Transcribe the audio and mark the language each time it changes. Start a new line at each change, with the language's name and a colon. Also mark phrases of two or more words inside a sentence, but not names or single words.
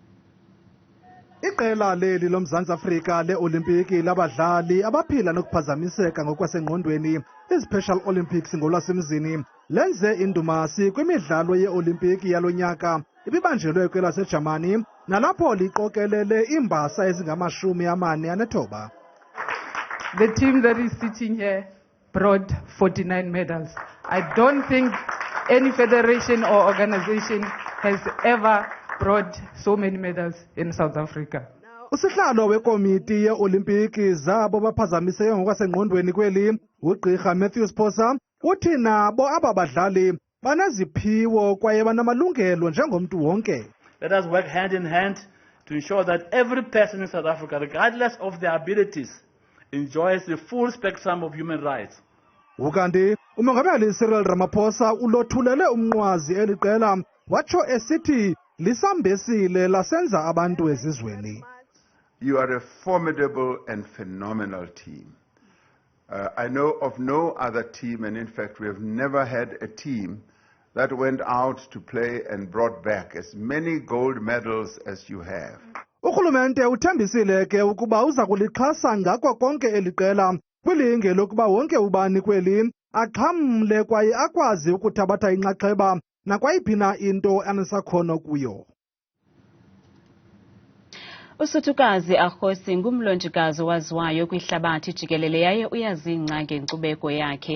Xhosa: Iqela leli loMzantsi Afrika le-Olimpiki labadlali abaphila nokuphazamiseka ngokwasengqondweni iSpecial Olympics ngolwasemzini lenze indumasi kwimidlalo ye-Olimpiki yalo nyaka ibibanjelwe kwelaseJamani nalapho liqokelele iimbasa ezingama-49.
English: The team that is sitting here brought 49 medals. I don't think any federation or organization has ever brought so many medals in South Africa.
Xhosa: Usihlalo wekomiti ye-Olimpiki zabo baphazamiseke ngokwasengqondweni kweli uGqirha Matthew Sposa uthi nabo aba badlali baneziphiwo kwaye banamalungelo njengomntu wonke.
English: Let us work hand in hand to ensure that every person in South Africa, regardless of their abilities, enjoys the full spectrum of human rights.
Xhosa: Ukanti umongameli Cyril Ramaphosa ulothulele umnqwazi eliqela watsho esithi lisambesile lasenza abantu ezizweni.
English: You are a formidable and phenomenal team. I know of no other team, and in fact we have never had a team that went out to play and brought back as many gold medals as you have.
Xhosa: Urhulumente uthembisile ke ukuba uza kulixhasa ngako konke eliqela kwilinge lokuba wonke ubani kweli axhamle kwaye akwazi ukuthabatha inxaxheba nakwayiphina into anesakhono kuyo. USuthukazi Arosi ngumlonjikazi waziwayo kwihlabathi jikelele yaye uyazingca ngenkcubeko yakhe.